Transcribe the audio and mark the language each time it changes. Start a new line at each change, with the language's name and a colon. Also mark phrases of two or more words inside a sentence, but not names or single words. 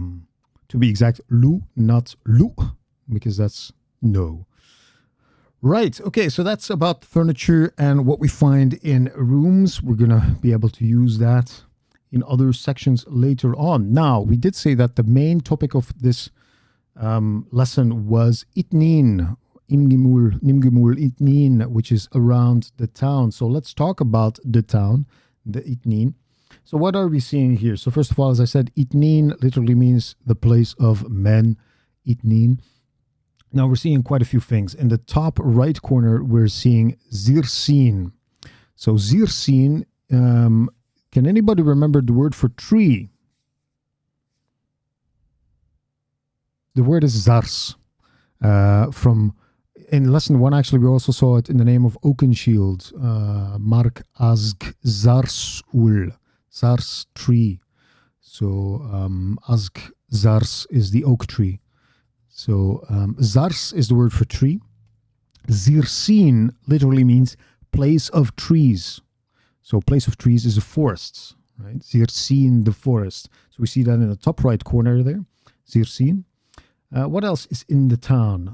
English: To To be exact, lu, not lu, because that's no. Right, okay, so that's about furniture and what we find in rooms. We're going to be able to use that in other sections later on. Now, we did say that the main topic of this lesson was itnin, nimgimul itnin, which is around the town. So let's talk about the town, the itnin. So what are we seeing here? So first of all, as I said, itnin literally means the place of men, itnin. Now we're seeing quite a few things. In the top right corner, we're seeing zirsin. So zirsin, can anybody remember the word for tree? The word is zars. In lesson 1, actually, we also saw it in the name of Oakenshield. Mark azg zars ul. Zars tree. So azg zars is the oak tree. So zars is the word for tree. Zirsin literally means place of trees. So place of trees is a forest, right? Zirsin, the forest. So we see that in the top right corner there. Zirsin. What else is in the town?